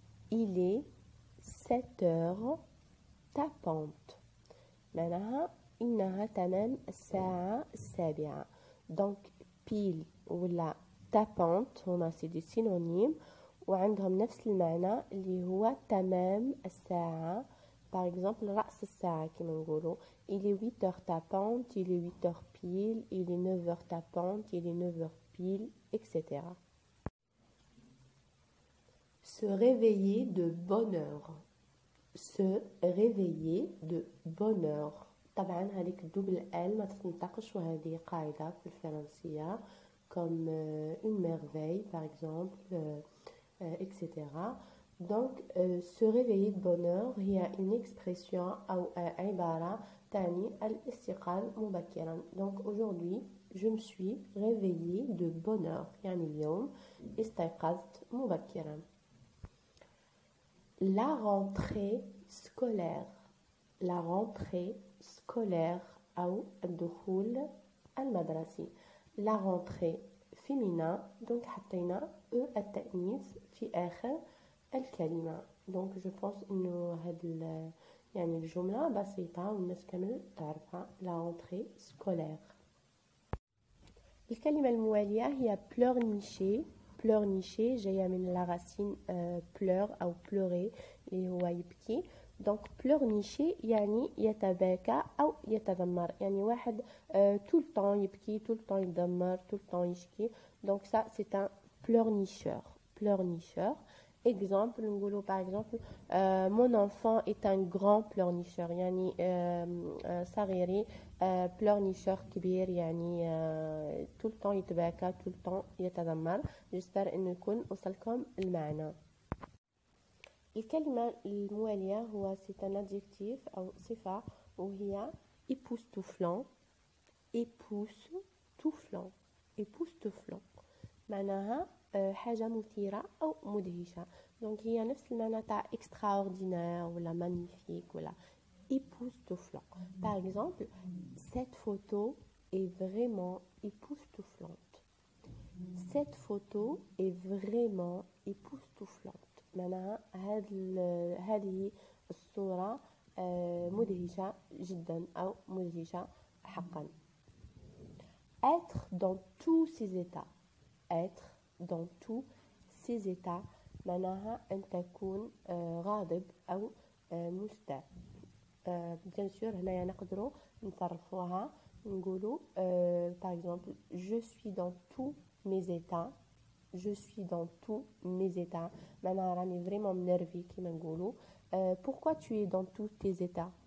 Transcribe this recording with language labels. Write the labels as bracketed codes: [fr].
[fr] Il est 7 heures tapante. [ar] معناها إنها تمام الساعة السابعة. دونك بيل ولا tapante هما سي سينونيم وعندهم نفس المعنى اللي هو تمام الساعة. [fr] par exemple [ar] رأس الساعة كما نقولوا [fr] il est 8 heures tapante, il est 8 heures pile, il est 9 heures tapante, il est 9 heures pile, etc. Se réveiller de bonne heure. Se réveiller de bonne heure. [ar] طبعا هذيك الدوبل ال ما تتنطقش، وهذه قاعدة في الفرنسية [fr] comme une merveille par exemple, etc. Donc se réveiller de bonne heure هي une expression [ar] أو عبارة تعني الاستيقاظ مبكرا. [fr] Donc aujourd'hui je me suis réveillée de bonne heure، [ar] يعني اليوم استيقظت مبكرا. [fr] La rentrée scolaire. La rentrée scolaire [ar] أو الدخول المدرسي. [fr] La rentrée féminin، [ar] donc حطينا التأنيث في آخر الكلمة. donc [fr] je pense [ar] إنه هاد يعني الجملة بسيطة والناس كامل تعرفها. [fr] La rentrée scolaire. [ar] الكلمة الموالية هي pleurnicher. pleurnicher جاية من [fr] la racine pleur [ar] أو pleurer اللي هو يبكي. [fr] donc pleurnicher [ar] يعني يتباكى أو يتذمر، يعني واحد [fr] tout le temps يبكي، tout le temps يتذمر، tout le temps يشكي. donc ça c'est un pleurnicheur. pleurnicheur. exemple نقولوا par exemple mon enfant est un grand pleurnicheur، [ar] يعني صغيري [fr] pleurnicheur [ar] كبير، يعني [fr] tout le temps يتباكى، tout le temps يتذمر. j'espère [ar] انه يكون وصلكم المعنى. الكلمة الموالية هو [fr] c'est un adjectif [ar] أو صفة وهي époustouflant. [fr] époustouflant. [ar] époustouflant معناها حاجة مثيرة أو مدهشة. donc هي نفس المعنى تاع extraordinaire ولا magnifique ولا époustouflant. [fr] par exemple cette photo est vraiment époustouflante. cette photo est vraiment époustouflante. [ar] معناها هذه الصورة مدهشة جدا أو مدهشة حقا. [fr] être dans tous ses états. être dans tous ses états [ar] معناها أن تكون غاضب أو مستاء. [fr] bien sûr [ar] هنا نقدروا نصرفوها نقولوا [fr] par exemple je suis dans tous mes états. je suis dans tous mes états [ar] معناها راني [fr] vraiment [ar] منرفي كما نقولوا. [fr] pourquoi tu es dans tous tes états.